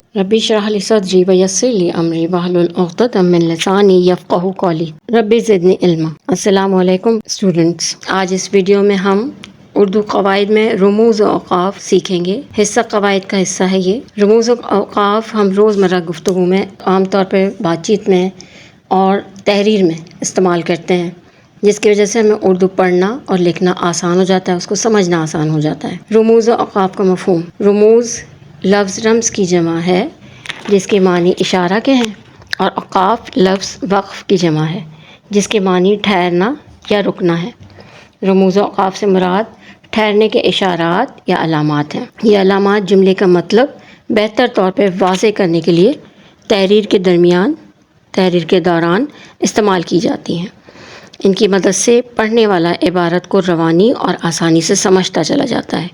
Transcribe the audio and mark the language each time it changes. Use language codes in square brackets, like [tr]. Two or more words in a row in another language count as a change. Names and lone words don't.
[ar] رب اشرح لي صدري ويسر لي أمري واحلل عقدة من لساني يفقهوا قولي رب زدني علما. السلام علیکم [ur] اسٹوڈنٹس، آج اس ویڈیو میں ہم اردو قواعد میں رموز و اوقاف سیکھیں گے. حصہ قواعد کا حصہ ہے یہ۔ رموز و اوقاف ہم روزمرہ گفتگو میں عام طور پر بات چیت میں اور تحریر میں استعمال کرتے ہیں، جس کی وجہ سے ہمیں اردو پڑھنا اور لکھنا آسان ہو جاتا ہے، اس کو سمجھنا آسان ہو جاتا ہے. رموز و اوقاف کا مفہوم. رموز لفظ رمز کی جمع ہے جس کے معنی اشارہ کے ہیں، اور اوقاف لفظ وقف کی جمع ہے جس کے معنی ٹھہرنا یا رکنا ہے. رموز و اوقاف سے مراد ٹھہرنے کے اشارات یا علامات ہیں. یہ علامات جملے کا مطلب بہتر طور پر واضح کرنے کے لیے تحریر کے دوران استعمال کی جاتی ہیں. ان کی مدد سے پڑھنے والا عبارت کو روانی اور آسانی سے سمجھتا چلا جاتا ہے.